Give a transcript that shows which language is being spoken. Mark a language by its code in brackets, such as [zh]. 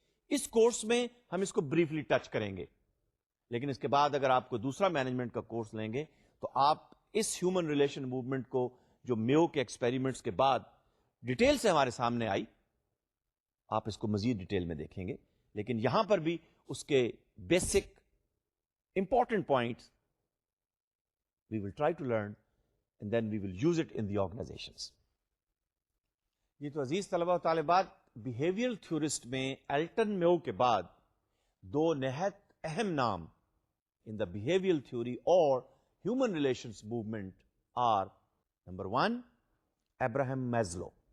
[ur] اس course میں ہم اس کو بریفلی ٹچ کریں گے، لیکن اس کے بعد اگر آپ کو دوسرا مینجمنٹ کا کورس لیں گے تو آپ اس ہیومن ریلیشن موومنٹ کو جو میو کے ایکسپیریمنٹس کے بعد ڈیٹیل سے ہمارے سامنے آئی، آپ اس کو مزید ڈیٹیل میں دیکھیں گے. لیکن یہاں پر بھی اس کے basic [en] important points we will try to learn and then we will use it in the organizations. [ur] یہ تو عزیز طلبہ و طالبات، بیہیویئر تھیورسٹ میں ایلٹن میو کے بعد دو نہایت اہم نام [en] in the behavioral theory or human relations movement are number 1 [ur] Abraham Maslow.